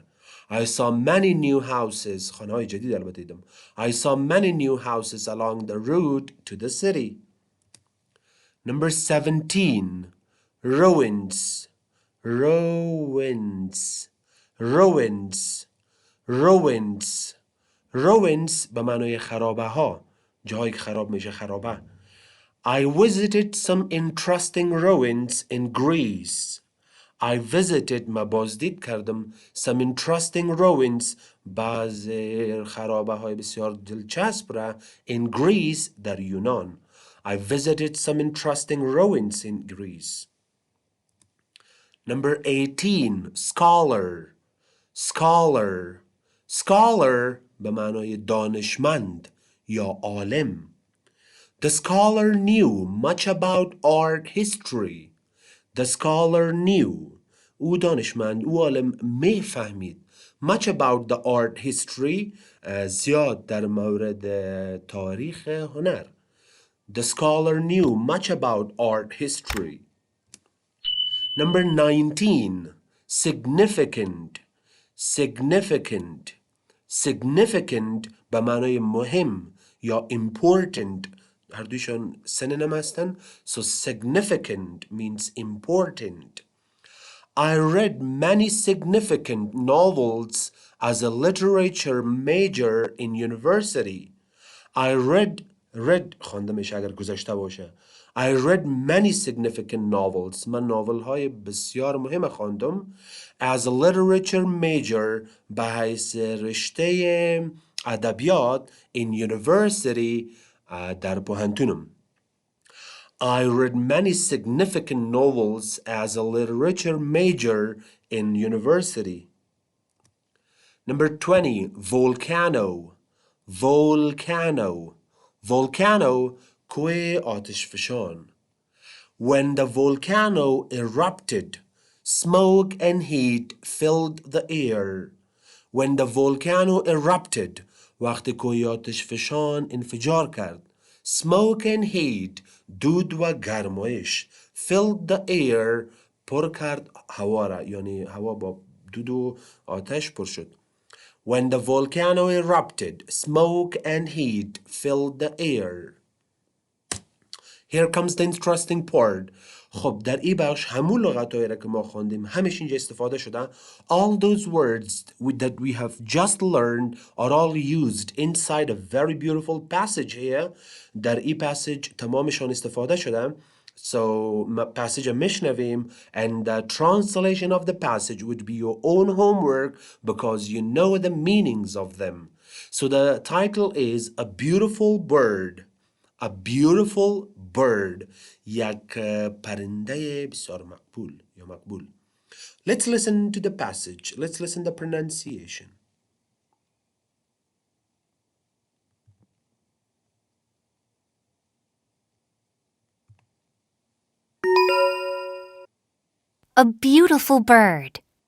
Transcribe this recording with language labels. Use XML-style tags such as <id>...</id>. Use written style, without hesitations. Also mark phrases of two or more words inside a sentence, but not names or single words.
<en>I saw many new houses</en> <fa>خانه های جدید البته دیدم.</fa> <en>I saw many new houses along the route to the city. Number 17 ruins</en> <fa>به معنای خرابه ها جایی که خراب میشه خرابه.</fa> <en>I visited some interesting ruins in Greece.</en> <fa>ما بازدید کردم</fa> <en>some interesting ruins</en> <fa>بعض خرابه های بسیار دلچسب را</fa> <en>in Greece</en> <fa>در یونان.</fa> <en>I visited some interesting ruins in Greece. Number 18 scholar</en> <fa>به معنای دانشمند یا عالم.</fa> <en>The scholar knew much about art history. The scholar knew</en> <fa>او دانشمند او عالم میفهمید</fa> <en>much about the art history</en> <fa>زیاد در مورد تاریخ هنر.</fa> <en>The scholar knew much about art history. Number 19 significant significant به معنای مهم یا important هر دویشان synonym هستن. So significant means important. I read many significant novels as a literature major in university. I read</en> <fa>خوانده میشه اگر گذاشته باشه.</fa> <en>I read many significant novels.</en> <fa>من ناول های بسیار مهم خواندم</fa> <en>as a literature major</en> <fa>به حیث رشته ادبیات</fa> <en>in university</en> <fa>در پوهنتونم.</fa> <en>I read many significant novels as a literature major in university. Number 20, volcano. Volcano. Volcano,</en> <fa>کوه آتش فشان.</fa> <en>When the volcano erupted, smoke and heat filled the air. When the volcano erupted,</en> <fa>وقتی کوه آتش فشان انفجار کرد.</fa> <en>Smoke and heat,</en> <fa>دود و گرمایش.</fa> <en>Filled the air,</en> <fa>پر کرد هوا را. یعنی هوا با دود و آتش پر شد.</fa> <en>When the volcano erupted, smoke and heat filled the air. Here comes the interesting part.</en> <fa>خب در این بخش همون لغتایی را که ما خواندیم همش اینجا استفاده شده.</fa> <en>All those words that we have just learned are all used inside a very beautiful passage here.</en> <fa>در این passage تمامشان استفاده شده.</fa> <en>So passage میشنویم and the translation of the passage would be your own homework because you know the meanings of them. So the title is A Beautiful Bird. A beautiful bird.</en> <fa>یک پرنده بسیار مقبول یا مقبول.</fa> <en>Let's listen to the passage. Let's listen to the pronunciation. A beautiful bird.</en>